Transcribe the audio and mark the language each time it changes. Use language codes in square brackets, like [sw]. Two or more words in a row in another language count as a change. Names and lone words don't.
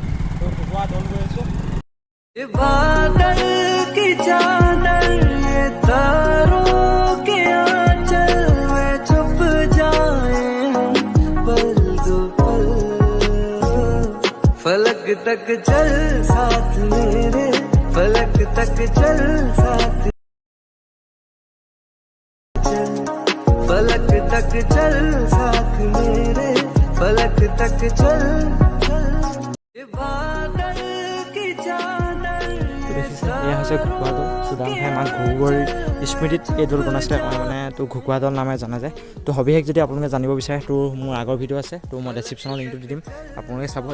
[as] তো ঘুগুৱা দৌল গৈ আছোঁ। [hi] फलक तक चल साथ मेरे, फलक तक चल साथ, फलक तक चल साथ मेरे, फलक तक चल। [as] এয়া হৈছে ঘুগুৱা দৌল। চুদান ভাই মাক ঘুগুৱাৰ স্মৃতিত এই দৌল বনাইছিলে, মানে তো ঘুগুৱা দৌল নামে জনা যায়। তো সবিশেষ যদি আপোনালোকে জানিব বিচাৰে, তো মোৰ আগৰ ভিডিঅ' আছে, তো মই ডেছক্ৰিপশ্যনৰ লিংকটো দি দিম, আপোনালোকে চাব।